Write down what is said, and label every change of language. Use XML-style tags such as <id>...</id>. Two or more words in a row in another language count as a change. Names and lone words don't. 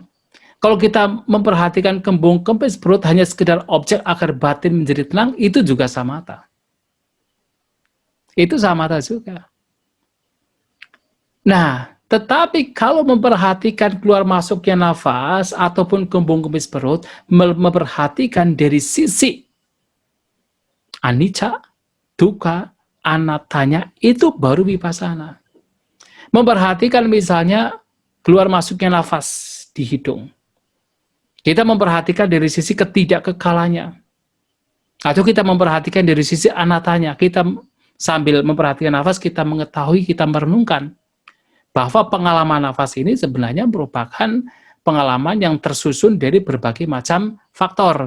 <id>Kalau kita memperhatikan kembung kempis perut hanya sekedar objek agar batin menjadi tenang, itu juga samatha. Itu samatha juga. Nah, tetapi kalau memperhatikan keluar masuknya nafas ataupun kembung kempis perut, memperhatikan dari sisi</id> <pi>anicca, dukkha,</pi> <id>anattanya, itu baru vipassana. Memperhatikan misalnya keluar masuknya nafas di hidung. Kita memperhatikan dari sisi ketidakkekalannya. Atau kita memperhatikan dari sisi anattanya. Kita sambil memperhatikan nafas, kita mengetahui, kita merenungkan bahwa pengalaman nafas ini sebenarnya merupakan pengalaman yang tersusun dari berbagai macam faktor.</id>